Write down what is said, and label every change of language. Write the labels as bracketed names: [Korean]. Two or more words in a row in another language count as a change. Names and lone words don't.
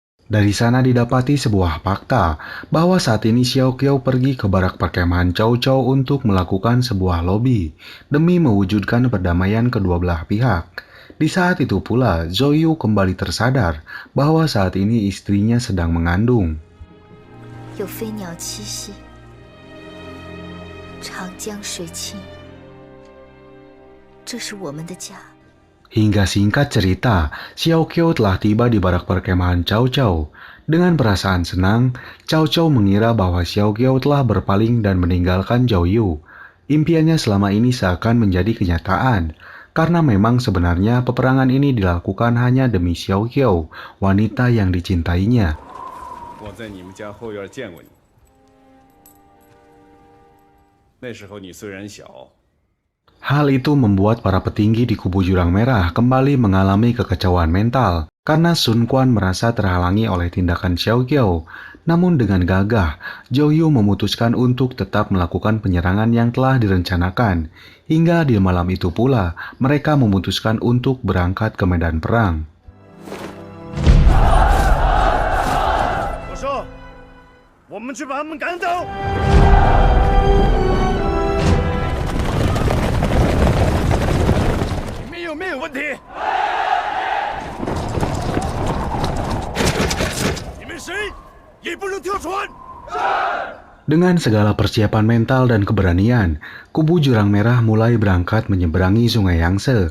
[Indonesian] Dari sana didapati sebuah fakta bahwa saat ini Xiao Qiao pergi ke barak perkemahan Cao Cao untuk melakukan sebuah lobi demi mewujudkan perdamaian kedua belah pihak. Di saat itu pula, Zhou Yu kembali tersadar bahwa saat ini istrinya sedang mengandung. [Chinese] 有飞鸟栖息，长江水清，这是我们的家。 [Indonesian] Hingga singkat cerita, Xiao Qiu telah tiba di barak perkemahan Cao Cao. Dengan perasaan senang, Cao Cao mengira bahwa Xiao Qiu telah berpaling dan meninggalkan Zhou Yu. Impiannya selama ini seakan menjadi kenyataan, karena memang sebenarnya peperangan ini dilakukan hanya demi Xiao Qiu, wanita yang dicintainya. [Chinese] 我在你们家后院见过你，那时候你虽然小。 [Indonesian] Hal itu membuat para petinggi di kubu Jurang Merah kembali mengalami kekacauan mental karena Sun Quan merasa terhalangi oleh tindakan Xiao Qiu. Namun dengan gagah, Zhou Yu memutuskan untuk tetap melakukan penyerangan yang telah direncanakan. Hingga di malam itu pula, mereka memutuskan untuk berangkat ke medan perang. [Chinese] 我说，我们去把他们赶走。有没有问题？你们谁也不能跳船。 [Indonesian] Dengan segala persiapan mental dan keberanian, kubu Jurang Merah mulai berangkat menyeberangi Sungai Yangtze.